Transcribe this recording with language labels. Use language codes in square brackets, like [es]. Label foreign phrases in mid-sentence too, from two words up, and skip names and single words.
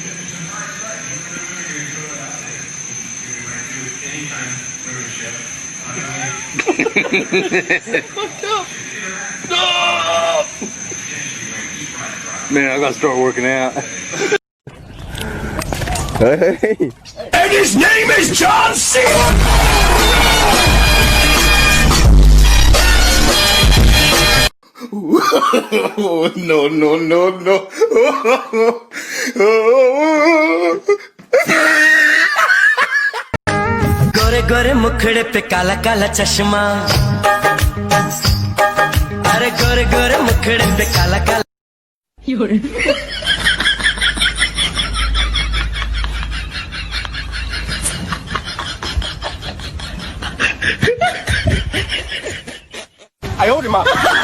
[en] Man, I gotta start working out. Hey. And his name is John C. No, no, no, no. [hi] गोरे गोरे मुखड़े पे काला काला चश्मा, अरे गोरे गोरे मुखड़े पे काला काला। [en] I owed him up.